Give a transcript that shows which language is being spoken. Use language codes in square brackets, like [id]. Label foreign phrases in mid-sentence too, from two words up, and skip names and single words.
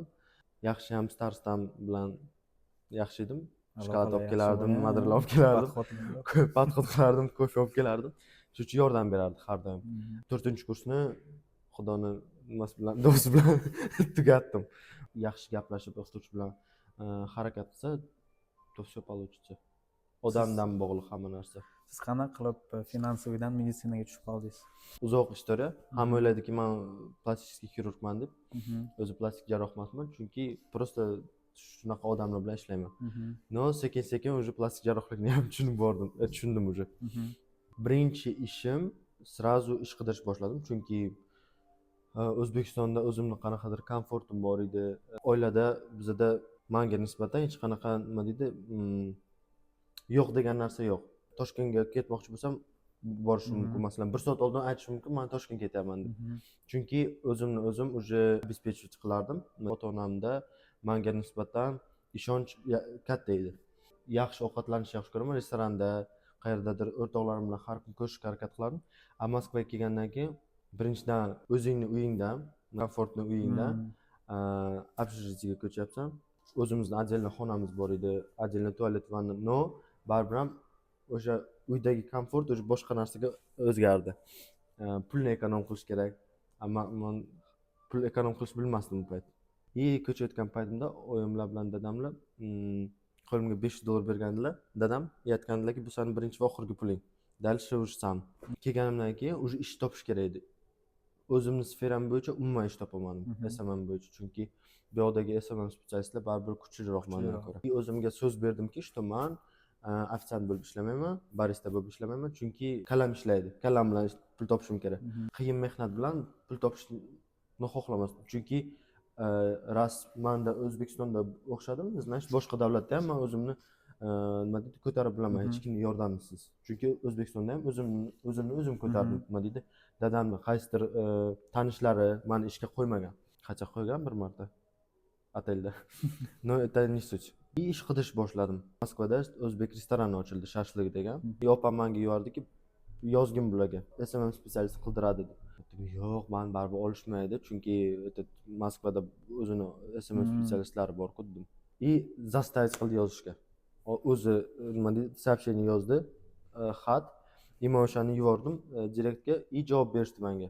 [uz] Yaxshi ham starstam bilan yaxshi edim. Shokolad olib kelardim, madrlar olib kelardim. Podxod qilardim, kofe olib kelardim. Shuning uchun yordam berardi har doim. 4-kursni Xudoni nimasi bilan, do'sti bilan tugatdim. Yaxshi gaplashib, o'qituvchi bilan harakat qilsa, [ru] to все получится. [uz] Odamdan bog'liq hamma narsa. Siz qanaqa qilib finansoviydan meditsinaga tushib qoldingiz? Uzoq istoriya. Hamma o'ylaydiki, men plastik xirurgman deb. O'zi plastik jarroh emasman, chunki просто shunaqa odamlar bilan ishlayman. No, sekin-sekin уже plastik jarrohlikni ham tushundim уже. Birinchi ishim sразу ish qidirish boshladim, chunki O'zbekistonda o'zimni qanaqadir komfortim bor edi. Oilada bizda menga nisbatan hech qanaqa nima deydi, yo'q degan narsa yo'q. Toshkentga ketmoqchi bo'lsam, borishim mumkin. Masalan, 1 soat oldin aytishim mumkin, men Toshkentga ketyapman deb. Chunki o'zimni o'zim [ru] уже обеспечивать [uz] qilardim. Ota-onamda menga nisbatan ishonch katta edi. Yaxshi ovqatlanishni yaxshi ko'raman, restoranda, qayerdadir o'rtoqlarim bilan har kun ko'rishga harakat qilardim. Moskvaga kelgandan keyin birinchidan o'zingni uyingdan, komfortli uyingdan общежитиеga ko'chyapsan. O'zimizning отдельный xonamiz bor edi, отдельный tualet, vanna, no, baribir ham o'sha uydagi komfort o'sha boshqa narsaga o'zgardi. Pulni ekonom qilish kerak. Men pul ekonom qilishni bilmasdim u payt. Ko'chayotgan paytimda oyimlar bilan dadamlar qo'limga $500 bergandilar. Dadam aytgandilarki, bu sening birinchi va oxirgi puling. [ru] Дальше уже сам. [uz] Kelganimdan keyin уже ish topish kerak edi. O'zimni sferam bo'yicha umuman ish topolmadim, SMM bo'yicha, chunki bu yoqdagi SMM specialistlar baribir kuchliroq mendan ko'ra. O'zimga so'z berdimki, что men ofitsiant bo'lib ishlamayman, barista bo'lib ishlamayman, chunki kallam ishlaydi. Kallam bilan pul topishim kerak. Qiyin mehnat bilan pul topishni xohlamasdim, chunki ras menda O'zbekistonda o'xshadim, значит boshqa davlatda ham men o'zimni nima deydi, ko'tarib bilaman, hech kimning yordamisiz. Chunki O'zbekistonda ham o'zimni ko'tardim, nima deydi, dadamni qaysidir tanishlari meni ishga qo'ymagan. Qacha qo'ygan bir marta otelda. [ru] No, это не sуть. [uz] Ish qidirish boshladim. Moskvada o'zbek restorani ochildi, shashlik degan. Opam menga yordiki, yozgin bularga, SMM specialist qildiradi deb. Yo'q, men baribir olishmaydi, chunki Moskvada o'zini SMM specialistlari bor-ku dedim. Zastavить qildi yozishga. O'zi nima deydi, сообщение yozdi, xat, men o'shani yubordim direktga, javob berishdi menga.